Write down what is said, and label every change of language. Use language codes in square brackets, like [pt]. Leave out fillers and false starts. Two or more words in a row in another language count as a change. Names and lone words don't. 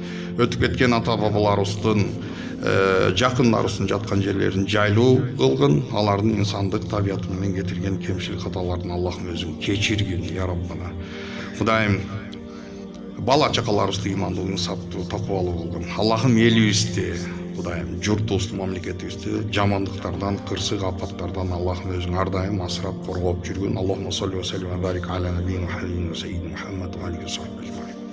[ky] Өтүп кеткен ата бабаларыбыздын, жакындарыбыздын жаткан жерлерин жайлуу кылгын, алардын инсандык табияты менен кетирген кемчилик каталарын Аллахым өзүң кечиргин [ar] يا ربنا. [ky] Кудайым бала чакаларыбызды ыймандуу, инсаптуу, такыбалуу кылгын. Аллахым элибизди, Кудайым журтубузду, мамлекетибизди жамандыктардан, кырсык апаттардан Аллахым өзүң ар дайым асырап коргоп жүргүн. [ar] اللهم صل وسلم وبارك على نبينا محمد وعليه وصحبه.